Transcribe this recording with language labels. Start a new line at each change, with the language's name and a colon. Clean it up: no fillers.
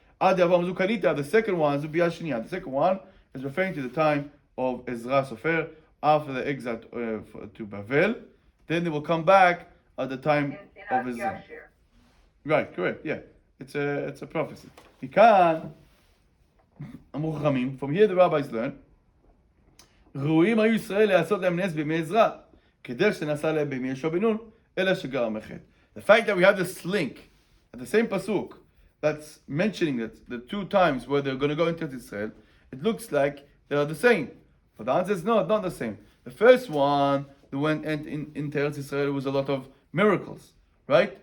Hebrew: Ad Yavam Zukanita,
English: the second one,
Hebrew: Zubiyah Shniya.
English: The second one is referring to the time of Ezra Sofer after the exile to Bavel. Then they will come back at the time of Ezra. Right, correct. Yeah, it's a prophecy. From here the rabbis learn.
Hebrew: ראויים היו ישראל לעשות להם נס בימי עזרא, כדרך שנעשה להם בימי יהושע בן נון, אלא שגרם החטא.
English: The fact that we have this link at the same pasuk that's mentioning that the two times where they're going to go into Israel, it looks like they are the same. But the answer is no, it's not the same. The first one, they went into Israel, was a lot of miracles, right?